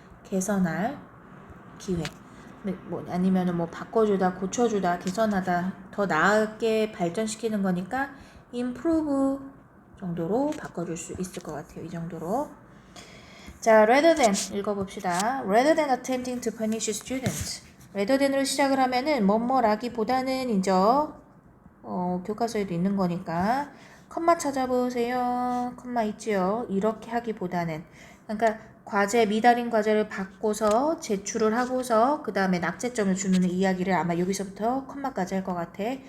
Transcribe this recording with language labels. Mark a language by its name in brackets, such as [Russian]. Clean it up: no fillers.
[Korean] 개선할 기회. 아니면은 바꿔주다, 고쳐주다, 개선하다, 더 나게 발전시키는 거니까 improve 정도로 바꿔줄 수 있을 것 같아요. 이 정도로. 자, rather than 읽어봅시다. [English] Rather than attempting to punish students. [Korean] rather than으로 시작을 하면은 뭐뭐라기보다는 이제 교과서에도 있는 거니까 컴마 찾아보세요. 컴마 있지요. 이렇게 하기보다는 그러니까 과제 미달인 과제를 받고서 제출을 하고서 그 다음에 낙제점을 주는 이야기를 아마 여기서부터 컴마까지 할 것 같아.